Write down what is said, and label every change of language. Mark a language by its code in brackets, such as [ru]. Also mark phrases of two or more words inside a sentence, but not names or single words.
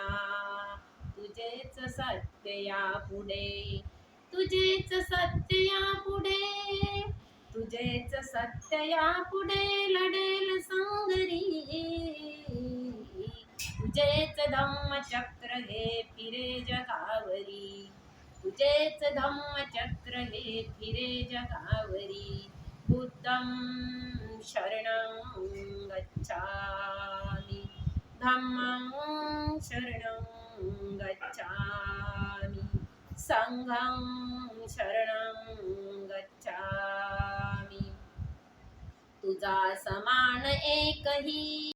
[mr] तुझेच सत्य या पुढे, तुझेच सत्य या पुढे, तुझेच सत्य या पुढे लढेल संगरी. तुझेच धम्मचक्र हे फिरे जगावरी, तुझेच धम्मचक्र हे फिरे जगावरी. [pi] बुद्धं शरणं गच्छामि, धम्मं शरणं गच्छामि, संघं शरणं गच्छामि. [mr] तुझा समान एकही